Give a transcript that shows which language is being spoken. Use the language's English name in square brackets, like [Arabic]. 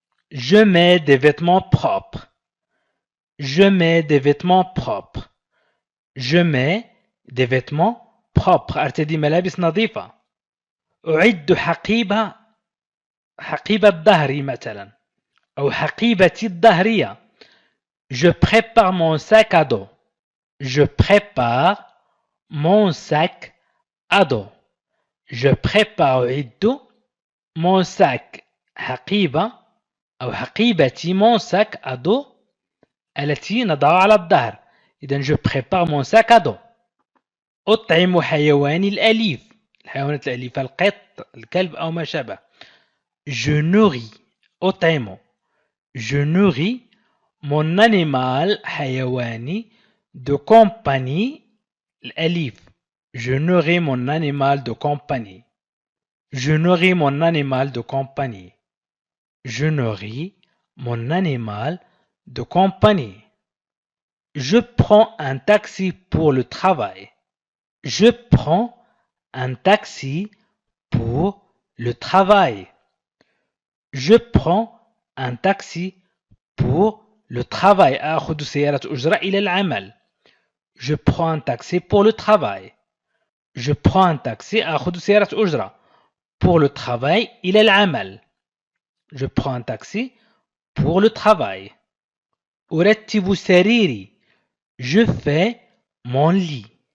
[French] Je mets des vêtements propres. Je mets des vêtements propres. Je mets des vêtements propres. [Arabic] أرتدي ملابس نظيفة. أعد حقيبة ظهري مثلا أو حقيبتي الظهرية. [French] Je prépare mon sac à dos. Je prépare mon sac à dos. Je prépare [Arabic] أعد [French] mon sac [Arabic] حقيبة أو حقيبتي [French] mon sac à dos [Arabic] التي نضعها على الظهر. [French] إذن je prépare mon sac à dos. [Arabic] أطعم حيواني الأليف. الحيوانات الأليفة القط الكلب أو ما شابه. [French] Je nourris [Arabic] أطعم. [French] Je nourris mon animal [Arabic] حيواني [French] de compagnie [Arabic] الأليف. [French] Je nourris mon animal de compagnie. Je nourris mon animal de compagnie. Je nourris mon animal de compagnie. Je prends un taxi pour le travail. Je prends un taxi pour le travail. Je prends un taxi pour le travail. [Arabic] آخذ سيارة أجرة إلى العمل. [French] Je prends un taxi pour le travail. Je prends un taxi [Arabic] آخذ سيارة أجرة [French] pour le travail [Arabic] إلى العمل. [French] Je prends un taxi pour le travail. [Arabic] أرتب سريري. [French] Je fais mon lit.